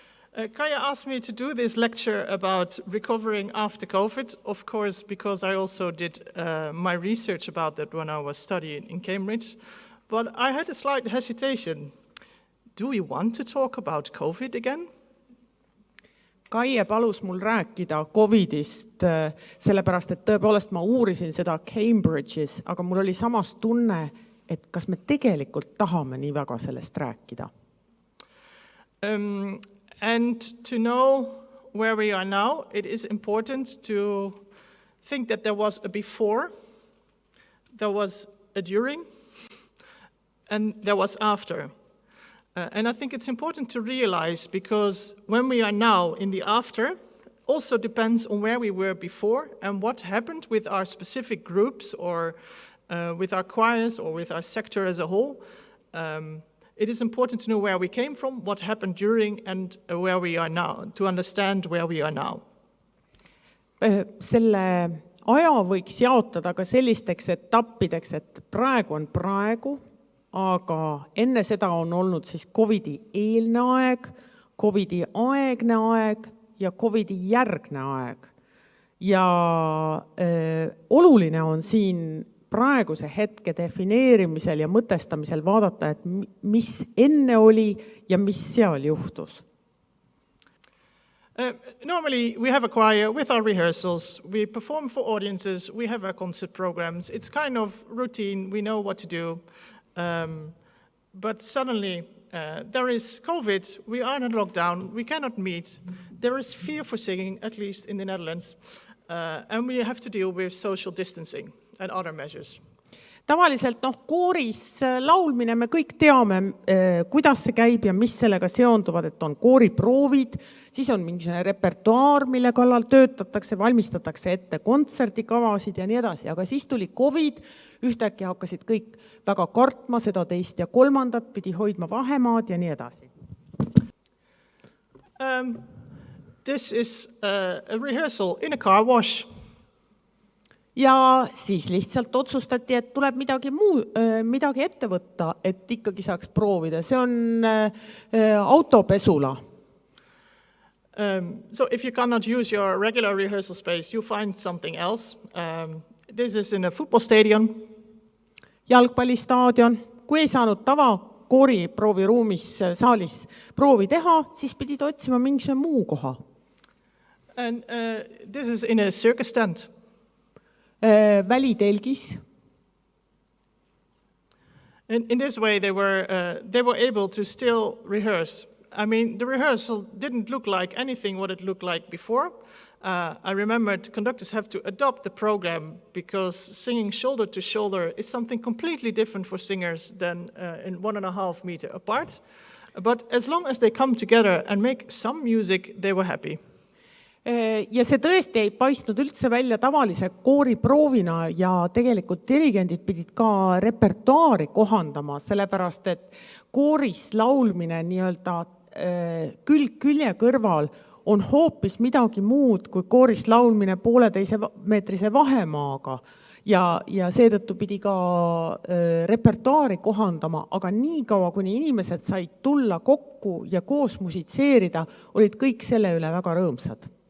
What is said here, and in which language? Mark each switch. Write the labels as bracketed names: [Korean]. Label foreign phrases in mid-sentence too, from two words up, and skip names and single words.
[English] Kaya asked me to do this lecture about recovering after COVID, of course, because I also did my research about that when I was studying in Cambridge. But I had a slight hesitation. Do we want to talk about COVID again? [Estonian] Kaie palus mul rääkida COVIDist, sellepärast, et tõepoolest ma uurisin seda Cambridge'is, aga mul oli samas tunne, et kas me tegelikult tahame nii väga sellest rääkida. [English] And to know where we are now, it is important to think that there was a before, there was a during, and there was after. And I think it's important to realize, because when we are now in the after, also depends on where we were before and what happened with our specific groups or with our choirs or with our sector as a whole. It is important to know where we came from, what happened during, and where we are now, to understand where we are now. [Estonian] Selle aja võiks jaotada ka sellisteks etappideks, et praegu on praegu, aga enne seda on olnud siis COVIDi eelne aeg, COVIDi aegne aeg ja COVIDi järgne aeg. Ja oluline on siin praeguse hetke defineerimisel ja mõtestamisel vaadata, et mis enne oli ja mis seal juhtus. [English] Normally we have a choir with our rehearsals, we perform for audiences, we have our concert programs. It's kind of routine, we know what to do. But suddenly there is COVID, we are in a lockdown, we cannot meet. There is fear for singing, at least in the Netherlands. And we have to deal with social distancing and other measures. [Estonian] Tavaliselt kooris laulmine, me kõik teame, kuidas see käib ja mis sellega seonduvad, et on kooriproovid, siis on mingisugune repertuaar, mille kallal töötatakse, valmistatakse ette kontserdikavasid ja nii edasi. Aga siis tuli COVID, ühtäkki hakkasid kõik väga kartma seda teist ja kolmandat, pidi hoidma vahemaad ja nii edasi. [English] This is a rehearsal in a car wash. [Estonian] Ja siis lihtsalt otsustati, et tuleb midagi ette võtta, et ikkagi saaks proovida. See on autopesula. [English] So if you cannot use your regular rehearsal space, you find something else. This is in a football stadium. [Estonian] Jalgpallistaadion. Kui ei saanud koori prooviruumis saalis proovi teha, siis pidid otsima mingisugune muu koha. [English] And this is in a circus tent. [Estonian] Välitelgis. [English] In this way, they were able to still rehearse. I mean, the rehearsal didn't look like anything what it looked like before. I remembered conductors have to adopt the program because singing shoulder to shoulder is something completely different for singers than in 1.5 meter apart. But as long as they come together and make some music, they were happy. [Estonian] Ja see tõesti ei paistnud üldse välja tavalise kooriproovina ja tegelikult dirigendid pidid ka repertuaari kohandama, sellepärast et kooris laulmine nii-öelda külg külje kõrval on hoopis midagi muud kui kooris laulmine 1,5 meetrise vahemaaga ja seetõttu pidi ka repertuaari kohandama, aga nii kaua, kuni inimesed said tulla kokku ja koos musitseerida, olid kõik selle üle väga rõõmsad.